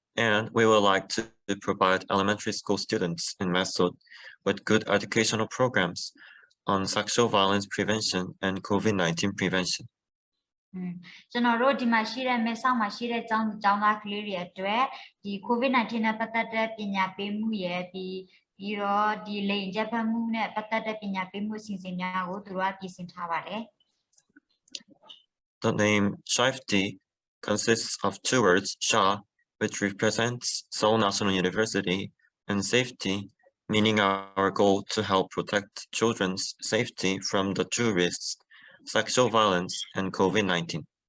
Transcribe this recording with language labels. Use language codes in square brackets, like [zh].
[en] And we would like to provide elementary school students in Mesut with good educational programs on sexual violence prevention and COVID-19 prevention. [my] ကျွန်တော်တို့ဒီမှာရှိတဲ့မဲဆောက်မှာရှိတဲ့ကျောင်းသားကလေးတွေအတွက်ဒီ COVID-19 နဲ့ပတ်သက်တဲ့ပညာပေးမှုရဲ့ပြီးတော့ဒီလိင်ကျက်ဖက်မှုနဲ့ပတ်သက်တဲ့ပညာပေးမှုအစီအစဉ်များကိုသူတို့ကပြင်ဆင်ထားပါတယ် [en] The name Severity consists of two words, Sha, which represents Seoul National University, and safety, meaning our goal to help protect children's safety from the two risks, sexual violence and COVID-19.